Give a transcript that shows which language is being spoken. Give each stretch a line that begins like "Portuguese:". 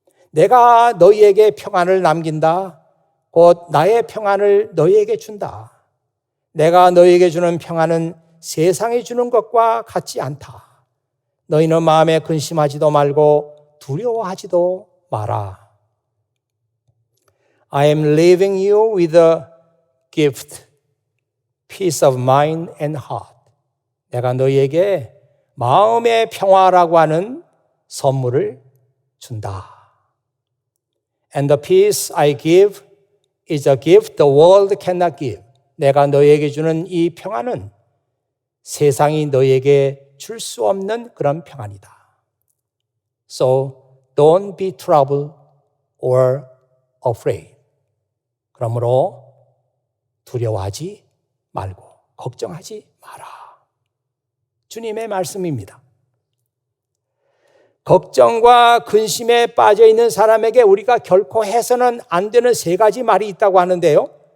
Korean: 내가 너희에게 평안을 남긴다. 곧 나의 평안을 너희에게 준다. 내가 너희에게 주는 평안은 세상이 주는 것과 같지 않다. 너희는 마음에 근심하지도 말고 두려워하지도 마라.
English: I am leaving you with a gift, peace of mind and heart.
Korean: 내가 너희에게 마음의 평화라고 하는 선물을 준다.
English: And the peace I give is a gift the world cannot give.
Korean: 내가 너희에게 주는 이 평안은 세상이 너희에게 줄 수 없는 그런 평안이다.
English: So don't be troubled or afraid.
Korean: 그러므로 두려워하지 말고 걱정하지 마라. 주님의 말씀입니다. 걱정과 근심에 빠져 있는 사람에게 우리가 결코 해서는 안 되는 세 가지 말이 있다고 하는데요.